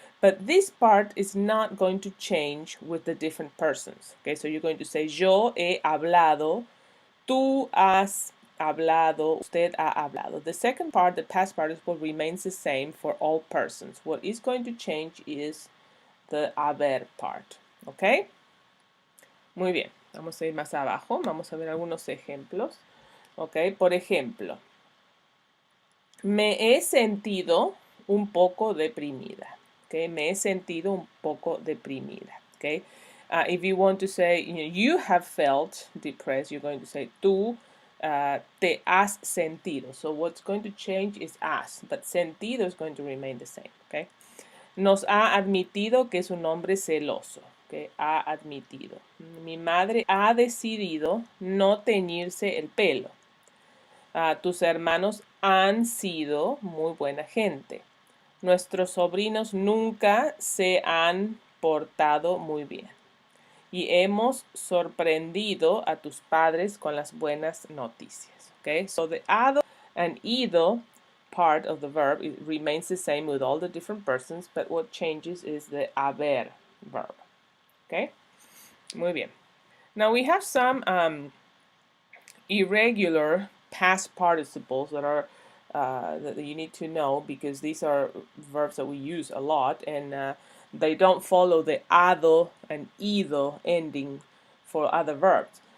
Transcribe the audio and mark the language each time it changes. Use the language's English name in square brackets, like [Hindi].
[English] But this part is not going to change with the different persons, okay? So you're going to say, yo he hablado, tú has hablado, usted ha hablado. The second part, the past participle, remains the same for all persons. What is going to change is the haber part, okay? [Spanish] Muy bien, vamos a ir más abajo, vamos a ver algunos ejemplos, ok? Por ejemplo, me he sentido un poco deprimida. Okay, me he sentido un poco deprimida. [English] Okay, if you want to say you have felt depressed, you're going to say [Spanish] tú te has sentido. [English] So what's going to change is has, but sentido is going to remain the same. [Spanish] Okay, nos ha admitido que es un hombre celoso. Okay, ha admitido. Mi madre ha decidido no teñirse el pelo. Tus hermanos han sido muy buena gente. Nuestros sobrinos nunca se han portado muy bien. Y hemos sorprendido a tus padres con las buenas noticias. [English] Okay, so the ado and ido part of the verb, it remains the same with all the different persons, but what changes is the haber verb. Okay, [Spanish] muy bien. [English] Now we have some irregular past participles that are that you need to know, because these are verbs that we use a lot, and they don't follow the ado and ido ending for other verbs.